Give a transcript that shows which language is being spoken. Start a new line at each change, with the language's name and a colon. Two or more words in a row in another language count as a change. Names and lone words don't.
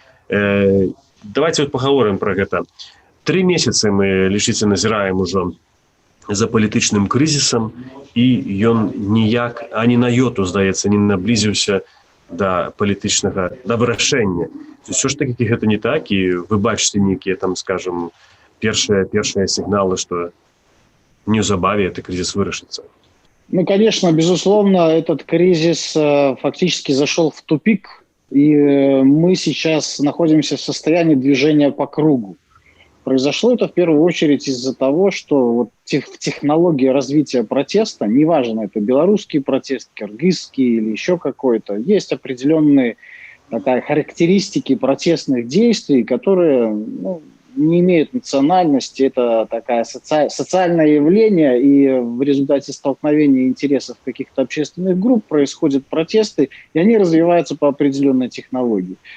Belarusian: Давайте пагаворым пра гэта. 3 месяцы мы, лічыце, назіраем ужо за палітычным крызісам, і ён ніяк, ані на йоту, здаецца, не наблізіўся да палітычнага, да вырашэння. Усё ж таки гэта не так, і вы бачыце нейкія там, скажем, першыя сігналы, што неўзабаве
Russian: этот кризис
Belarusian: вырашыцца.
Russian: Ну, конечно, безусловно, этот кризис фактически зашел в тупик, и мы сейчас находимся в состоянии движения по кругу. Произошло это в первую очередь из-за того, что вот технология развития протеста, неважно, это белорусский протест, киргизский или еще какой-то, есть определенные характеристики протестных действий, которые не имеют национальности, это такая социальное явление, и в результате столкновения интересов каких-то общественных групп происходят протесты, и они развиваются по определенной технологии.